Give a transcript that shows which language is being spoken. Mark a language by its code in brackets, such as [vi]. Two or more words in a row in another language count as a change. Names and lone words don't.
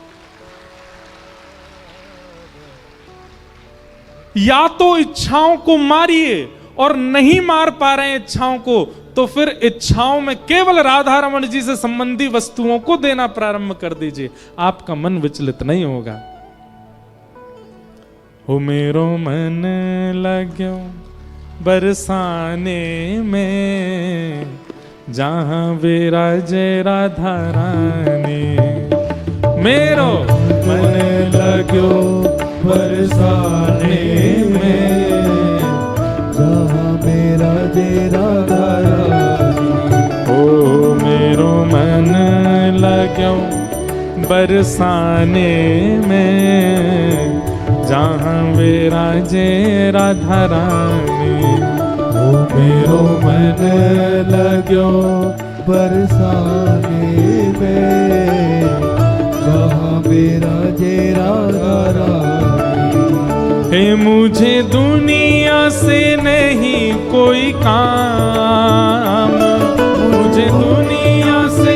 [hi] या तो इच्छाओं को मारिए, और नहीं मार पा रहे हैं इच्छाओं को, तो फिर इच्छाओं में केवल राधा रमण जी से संबंधी वस्तुओं को देना प्रारंभ कर दीजिए, आपका मन विचलित नहीं होगा। हो [ne] मेरो मन लाग्यो [hi] बरसाने में, जहां विराजे राधा रानी। [ne] मेरो मन लाग्यो [hi] बरसाने में, जहाँ विराजे राधा रानी। ओ [ne] मेरो मन लाग्यो [hi] बरसाने में, जहाँ विराजे राधा रानी। ओ [ne] मेरो मन लाग्यो [hi] बरसाने में, जहाँ विराजे राधा रानी। हे मुझे दुनिया से नहीं कोई काम, मुझे दुनिया से